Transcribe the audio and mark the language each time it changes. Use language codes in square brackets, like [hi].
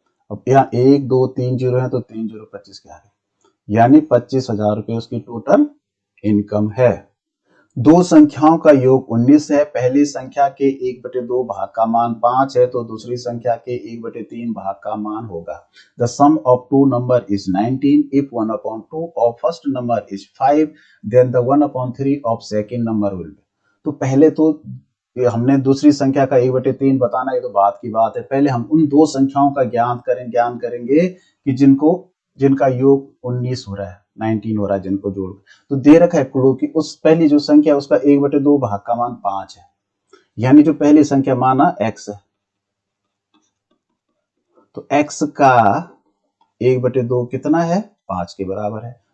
[hi] अब यहाँ 1 2 3 0 है तो 3 0 25 के आगे, यानी 25,000 रुपये उसकी टोटल इनकम है। दो संख्याओं का योग 19 है। पहली संख्या के 1/2 भाग का मान 5 है, तो दूसरी संख्या के 1/3 भाग का मान होगा। [en] The sum of two number is 19. If 1/2 of first number is 5, then the 1/3 of second number will be। [hi] तो पहले तो हमने दूसरी संख्या का 1/3 बताना, ये तो बात की बात है। पहले हम उन दो संख्याओं का ज्ञान करेंगे कि जिनका योग 19 हो रहा है, 19 हो रहा है, जिनको जोड़। तो दे रखा है क्लू कि उस पहली जो संख्या उसका 1/2 भाग का मान 5 है, यानी जो पहली संख्या माना x है, तो x का 1/2 कितना है? 5 के बराबर है।